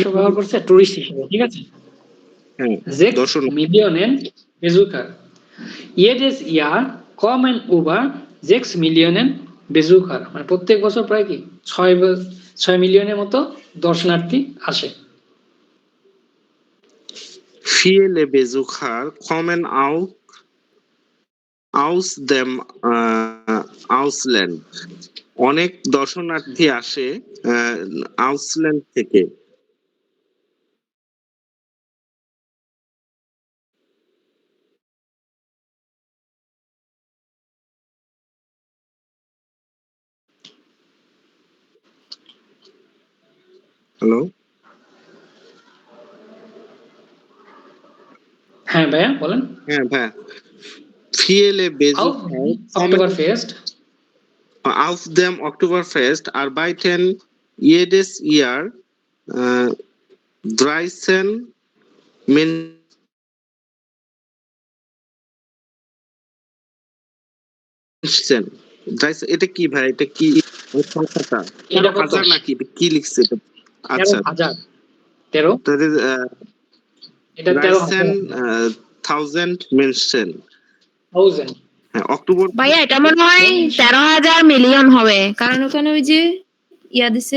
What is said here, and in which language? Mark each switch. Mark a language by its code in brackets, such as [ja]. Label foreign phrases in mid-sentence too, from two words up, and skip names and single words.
[bn] ব্যবহার করছে? টুরিস্ট হিসেবে, ঠিক আছে? হ্যাঁ, [de] 6 Millionen Besucher. Jedes Jahr kommen über 6 Millionen Besucher. [bn] মানে প্রত্যেক বছর প্রায় কি 6 মিলিয়নের মতো দর্শনার্থী আসে। [de] Viele Besucher kommen auch aus dem Ausland. [bn] অনেক দর্শনার্থী আসে আউসল্যান্ড থেকে। হ্যালো, হ্যাঁ ভাইয়া বলেন। হ্যাঁ ভাইয়া, [de] viele Besucher Oktoberfest. Auf dem Oktoberfest arbeiten jedes Jahr 13 Menschen. [bn] এটা কি ভাই? এটা কি সংখ্যাটা? এটা কত? হাজার নাকি এটা কি লিখছে এটা? আচ্ছা 13,000 13 তাদের এটা 13,000 [de] 1000 Menschen. [bn] 1000 হ্যাঁ, অক্টোবর। ভাইয়া এটা মনে হয় 13,000 মিলিয়ন হবে, কারণ ওখানে ওই যে ইয়া দিছে।